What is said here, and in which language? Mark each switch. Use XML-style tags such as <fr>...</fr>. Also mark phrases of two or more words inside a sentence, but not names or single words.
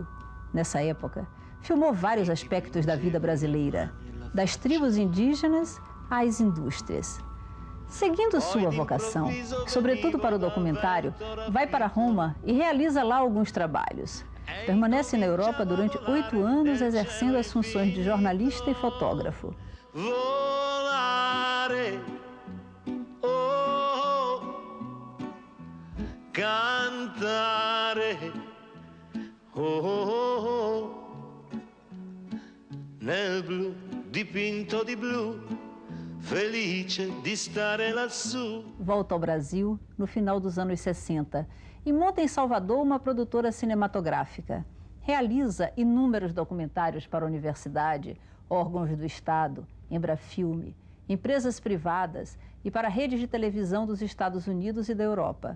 <pt>Nessa época, filmou vários aspectos da vida brasileira, das tribos indígenas às indústrias. Seguindo sua vocação, sobretudo para o documentário, vai para Roma e realiza lá alguns trabalhos. Permanece na Europa durante 8 anos, exercendo as funções de jornalista e fotógrafo.</pt> <it>Cantare, nel blu dipinto di blu, felice di stare lassù.</it> <pt>Volta ao Brasil no final dos anos 60 e monta em Salvador uma produtora cinematográfica. Realiza inúmeros documentários para a universidade, órgãos do Estado, Embrafilme, empresas privadas e para redes de televisão dos Estados Unidos e da Europa.</pt>